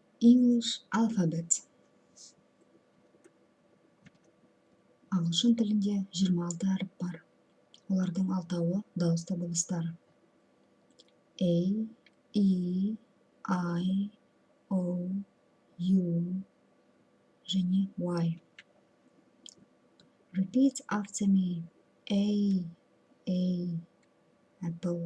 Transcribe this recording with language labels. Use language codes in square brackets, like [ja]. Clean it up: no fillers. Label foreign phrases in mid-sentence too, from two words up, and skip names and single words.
[en] English alphabet. [kk] Ағылшын тілінде 26 әріп бар. Олардың 6-ы дауысты дыбыстар. A, E, I, O, U және Y. [en] Repeat after me. A, apple.